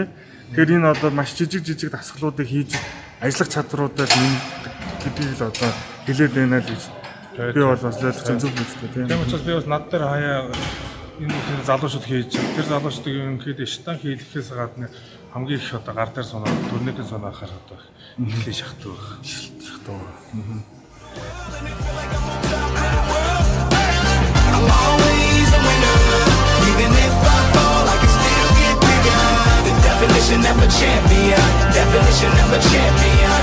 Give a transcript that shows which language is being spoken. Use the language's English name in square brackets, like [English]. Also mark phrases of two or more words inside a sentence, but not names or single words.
[Mongolian] Тэгэхээр энэ одоо маш жижиг дасгалуудыг хийж ажиллах чадваруудаа нэмэгдэх гэдгийг л одоо хэлээд байна л гэж би бол бас ойлгож зөв үздэг тийм. Тийм учраас би бас над дээр хаяа энэ залуучууд хийж тэр залуучдыг ерөнхийдөө штанг хийлгэхээс гадна хамгийн их одоо гар дээр сунаах, төрнөдөө сунаахаар одоо ихлэ шахдаг байх. [English] I'm always a winner. Even if I fall, I can still get bigger. The definition of a champion. Definition of a champion.